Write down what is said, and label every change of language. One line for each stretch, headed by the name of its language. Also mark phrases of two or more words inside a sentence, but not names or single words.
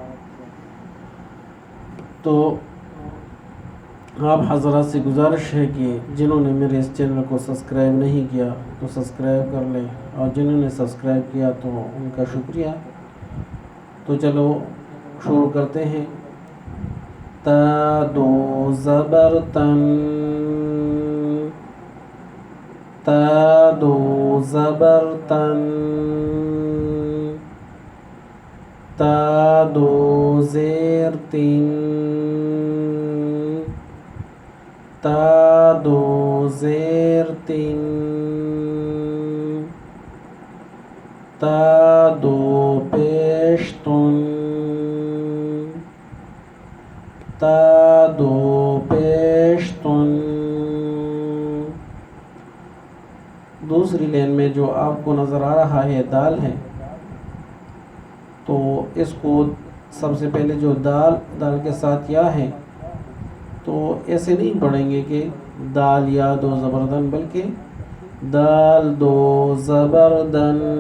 Urdu: تو آپ حضرات سے گزارش ہے کہ جنہوں نے میرے اس چینل کو سبسکرائب نہیں کیا تو سبسکرائب کر لیں، اور جنہوں نے سبسکرائب کیا تو ان کا شکریہ۔ تو چلو شروع کرتے ہیں۔ تا دو زبر تن، تا دو زبر تن، تا دو زیر تین، تا دو زیر تین، تا دو پیش تن، تا دو پیش تن۔ دوسری لین میں جو آپ کو نظر آ رہا ہے دال ہے، تو اس کو سب سے پہلے جو دال کے ساتھ یا ہے تو ایسے نہیں پڑھیں گے کہ دال یا دو زبردن، بلکہ دال دو زبردن،